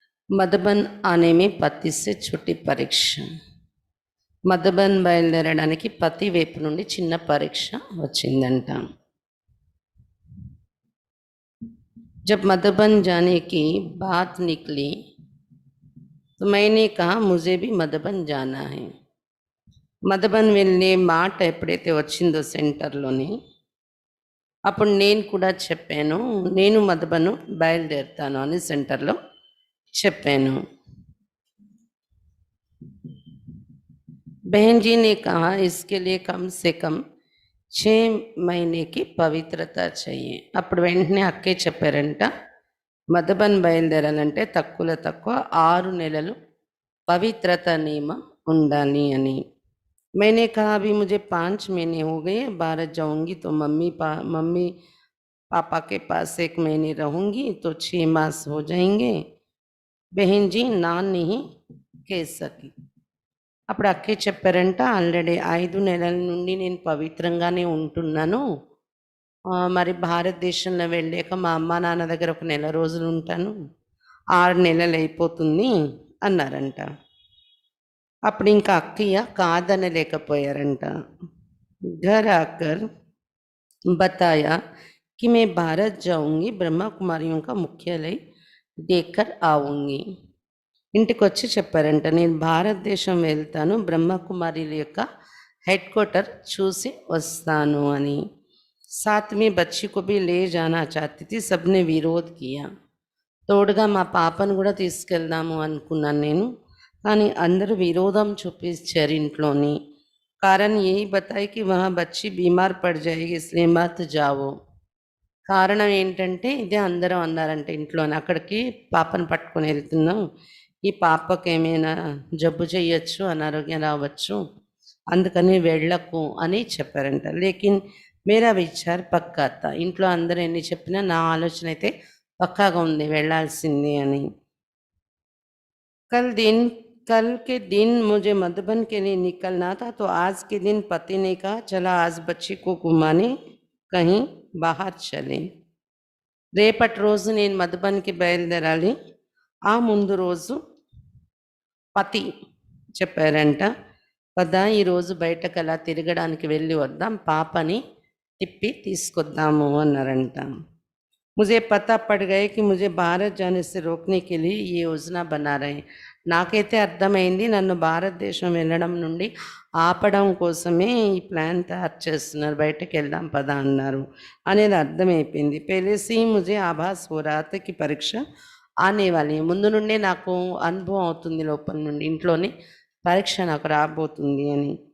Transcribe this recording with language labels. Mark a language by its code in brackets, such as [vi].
[hi] మధుబన్ ఆనే మే పతి సే ఛోటీ పరీక్ష. [te] మధుబన్ బయలుదేరడానికి పతి వైపు నుండి చిన్న పరీక్ష వచ్చిందంట. [hi] जब मधुबन जाने की बात निकली तो मैंने कहा मुझे भी मधुबन जाना है. [te] మధుబన్ వెళ్ళే మాట ఎప్పుడైతే వచ్చిందో సెంటర్లోని, అప్పుడు నేను కూడా చెప్పాను, నేను మధుబను బయలుదేరుతాను అని సెంటర్లో చెప్పాను. [hi] बहन जी ने कहा इसके लिए कम से कम 6 महीने की పవిత్రత चाहिए. [te] అప్పుడు వెంటనే అక్కే చెప్పారంట, మధుబన్ బయలుదేరాలంటే తక్కువలో తక్కువ 6 నెలలు పవిత్రత నియమం ఉండాలి అని. [hi] मैंने कहा अभी मुझे 5 महीने हो गए, भारत जाऊंगी तो मम्मी पापा के पास 1 महीने रहूंगी तो 6 मास हो जाएंगे. बहन जी ना नहीं कह सकी. [te] అప్పుడు అక్కే చెప్పారంట, ఆల్రెడీ 5 నెలల నుండి నేను పవిత్రంగానే ఉంటున్నాను, మరి భారతదేశంలో వెళ్ళాక మా అమ్మ నాన్న దగ్గర ఒక నెల రోజులు ఉంటాను, 6 నెలలు అయిపోతుంది అన్నారంట. అప్పుడు ఇంకా అక్కయ్య కాదనలేకపోయారంట. [hi] घर आकर बताया कि मैं भारत जाऊंगी, ब्रह्मा कुमारियों का मुख्यालय देखकर आऊंगी. [te] ఇంటికి వచ్చి చెప్పారంట, నేను భారతదేశం వెళ్తాను, బ్రహ్మకుమారిల యొక్క హెడ్ క్వార్టర్ చూసి వస్తాను అని. [hi] साथ में बच्ची को भी ले जाना चाहती थी, सबने विरोध किया. [te] తోడుగా మా పాపను కూడా తీసుకెళ్దాము అనుకున్నాను నేను, కానీ అందరూ విరోధం చూపించారు ఇంట్లోని. [hi] कारण यही बताए कि वहाँ बच्ची बीमार पड़ जाएगी इसलिए मत जाओ. [te] కారణం ఏంటంటే ఇదే అందరూ అన్నారంటే ఇంట్లోనే, అక్కడికి పాపను పట్టుకొని వెళ్తున్నాం, ఈ పాపకి ఏమైనా జబ్బు చేయొచ్చు, అనారోగ్యం రావచ్చు, అందుకని వెళ్ళకు అని చెప్పారంట. [hi] లేకిన్ మేరా విచార్ పక్కా తా, [te] ఇంట్లో అందరూ ఎన్ని చెప్పినా నా ఆలోచన అయితే పక్కాగా ఉంది, వెళ్ళాల్సిందే అని. [hi] कल के दिन मुझे मधुबन के लिए निकलना था, तो आज के दिन पति ने कहा चला आज बच्ची को घुमाने कहीं बाहर चले. [te] రేపటి రోజు నేను మధుబన్కి బయలుదేరాలి, ఆ ముందు రోజు పతి చెప్పారంట, పద ఈరోజు బయటకు అలా తిరగడానికి వెళ్ళి వద్దాం, పాపని తిప్పి తీసుకొద్దాము అన్నారంట. [hi] मुझे पता पड़ गया कि मुझे भारत जाने से रोकने के लिए ये योजना बना रहे. [te] నాకైతే అర్థమైంది, నన్ను భారతదేశం వెళ్ళడం నుండి ఆపడం కోసమే ఈ ప్లాన్ తయారు చేస్తున్నారు, బయటకు వెళ్దాం పదా అన్నారు అనేది అర్థమైపోయింది. [hi] పెళ్ళేసి ముజే ఆభాస్ హో రహా థా కి పరీక్ష ఆనే వాలి. [te] ముందు నుండే నాకు అనుభవం అవుతుంది, లోపల నుండి ఇంట్లోనే పరీక్ష నాకు రాబోతుంది అని.